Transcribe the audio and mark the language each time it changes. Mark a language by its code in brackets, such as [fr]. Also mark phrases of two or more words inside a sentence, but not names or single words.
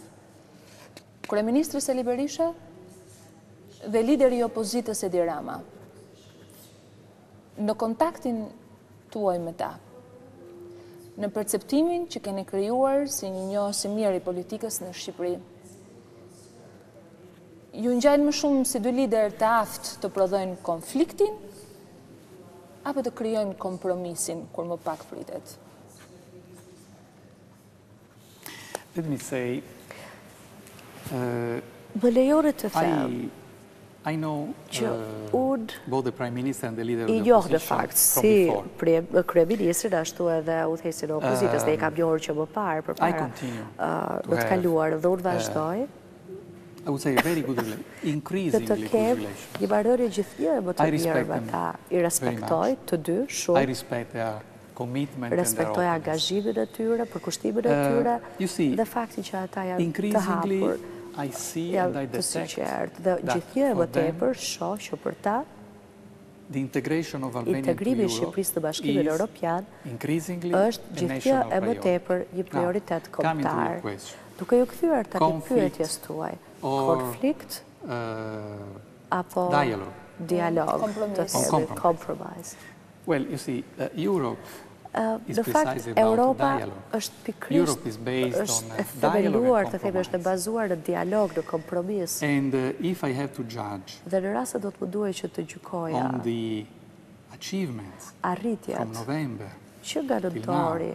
[sq] Kryeministri Sali Berisha dhe lideri i opozitës Edi Rama, në kontaktin tuaj me ta, në perceptimin që keni krijuar si një njohës i mirë i politikës në Shqipëri, ju ngjajnë më shumë si dy lider të aftë të prodhojnë konfliktin, apo të krijojnë kompromisin kur më pak pritet? [en] Let me say, [sq] më lejoni të them, [en] I know both the Prime Minister and the leader of the opposition from before. [sq] Si kryeministrin ashtu edhe udhëheqësin e opozitës dhe i kam njohur që më parë përpara në të kaluar dhe unë vazhdoj. [en] I would say a very good relation, increasingly good relation. [sq] Një marrëdhënie gjithnjë më të mirë me ta. I respektoj të dy shumë. [en] I respect their commitment and their [sq] respektoj angazhimin e tyre, përkushtimin e tyre dhe faktin që ata janë të hapur. [en] I see and I detect [sq] dhe gjithnjë më tepër shoh që për ta integrimi i Shqipërisë në Bashkimin Evropian është gjithnjë e më tepër një prioritet kombëtar. Duke ju kthyer tani pyetjes tuaj, konflikt apo dialog, [en] compromise? Well, you see, Europe [sq] Në fakt, Europa është pikërisht është themeluar, të themi, është bazuar në dialog, në kompromis. Dhe në rast se do të më duhej që të gjykoja arritjet që nga nëntori